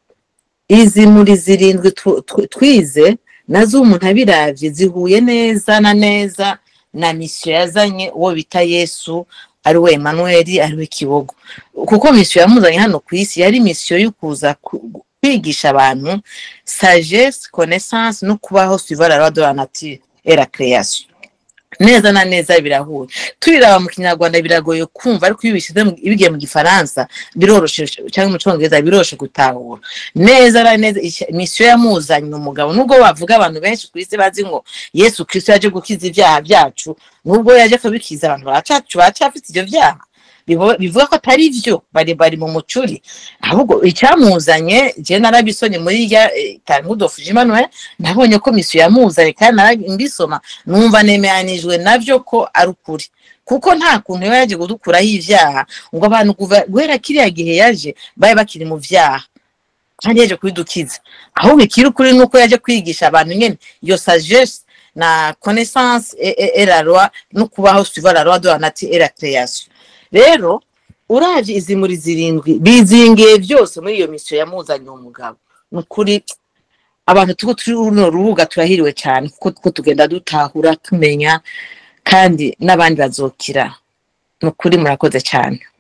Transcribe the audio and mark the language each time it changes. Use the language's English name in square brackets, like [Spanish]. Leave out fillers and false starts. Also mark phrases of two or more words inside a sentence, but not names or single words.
[Rundi] Izi muri zirindwi twize nazo umuntu abiravye zihuye neza na mission yazanye uwo bita Yesu, ari we Emmanuel, ari we Kibogo. Kuko mission yamuzanye hano ku isi yari mission y'ukuza kwigisha abantu [French] sagesse, connaissance [Rundi] no kubaho [French] suivant la loi de la nature et la création. [Rundi] Neza na neza birahuye. Tubiraba mu Kinyarwanda biragoye kumva, ariko iyo bishize ibigiye mu Gifaransa biroroshe, cyangwa mu Cyongereza biroroshe gutahura. Neza na neza mission yamuzanye umugabo, nubwo bavuga abantu benshi ku isi bazi ngo Yesu Kristo yaje gukiza ibyaha byacu, nubwo yaje kubikiza abantu bacafite ibyo byaha, bivuga ko atari byo, bari mu mucuri. Ahubwo icyamuzanye je narabisonye muri ya Rudolf Emmanuel, nabonye ko mission yamuzanye kandi ndisoma numva nemeyanijwe navyo ko ari ukuri, kuko nta kuntu yaje gudukuraho ivyaha ngo abantu guhera kiriya gihe yaje baye bakiri mu vyaha kandi yaje kwidukiza. Ahubwo ikiri ukuri nuko yaje kwigisha abantu nyene iyo sagesse na [French] connaissance et la loi [Rundi] no kubaho [French] suivant la loi de la nature et la création. [Rundi] Rero uravye izi muri zirindwi bizingiye byose muri iyo mission yamuzanye umugabo. Nukuri abantu tuko turi runo rubuga turahiriwe cyane, kuko tugenda dutahura tumenya, kandi n'abandi bazokira. Nukuri murakoze cyane.